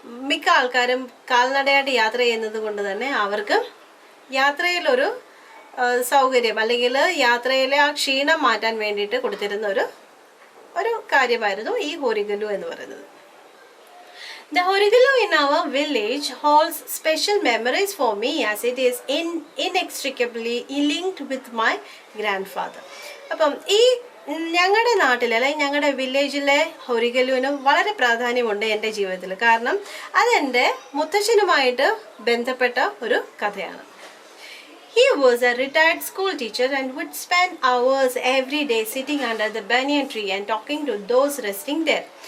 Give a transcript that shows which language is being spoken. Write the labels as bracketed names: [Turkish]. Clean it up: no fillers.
[Malayalam] മിക്ക ആൾക്കാരും കാൽനടയായിട്ട് യാത്ര ചെയ്യുന്നത് കൊണ്ട് തന്നെ അവർക്ക് യാത്രയിലൊരു സൗകര്യം അല്ലെങ്കിൽ യാത്രയിലെ ആ ക്ഷീണം മാറ്റാൻ വേണ്ടിയിട്ട് കൊടുത്തിരുന്ന ഒരു ഒരു കാര്യമായിരുന്നു ഈ ഹൊറിഗലു എന്ന് പറയുന്നത്. [English] The Horigelu in our village holds special memories for me as it is inextricably linked with my grandfather. [Malayalam] അപ്പം ഈ ഞങ്ങളുടെ നാട്ടിൽ അല്ലെങ്കിൽ ഞങ്ങളുടെ വില്ലേജിലെ ഹൊറിഗലുവിന് വളരെ പ്രാധാന്യമുണ്ട് എൻ്റെ ജീവിതത്തിൽ. കാരണം അതെൻ്റെ മുത്തശ്ശനുമായിട്ട് ബന്ധപ്പെട്ട ഒരു കഥയാണ്. [English] He was a retired school teacher and would spend hours every day sitting under the banyan tree and talking to those resting there.